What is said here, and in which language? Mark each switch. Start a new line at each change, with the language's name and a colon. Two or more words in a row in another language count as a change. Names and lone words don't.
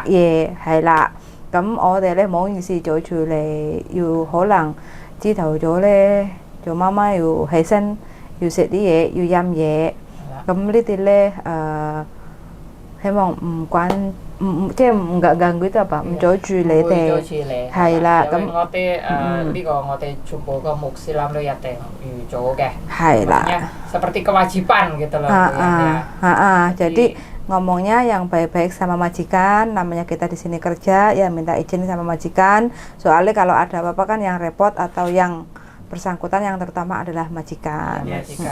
Cantonese: 嘢，係啦。咁我哋咧唔好意思早住嚟，要可能朝頭早咧做媽媽要起身，要食啲嘢，要飲嘢。咁呢啲咧希望唔關即係唔
Indonesian: ganggu itu apa，
Cantonese: 唔阻住你哋。係啦，咁我哋呢個我哋全部個穆斯林都一定預早嘅。係啦。
Indonesian: Makanya seperti kewajiban gitu loh. Bu, ya. Jadi ngomongnya yang baik-baik sama majikan, namanya kita di sini kerja ya minta izin sama majikan. Soalnya kalau ada apa-apa kan yang repot atau yang bersangkutan yang terutama adalah majikan. Majikan.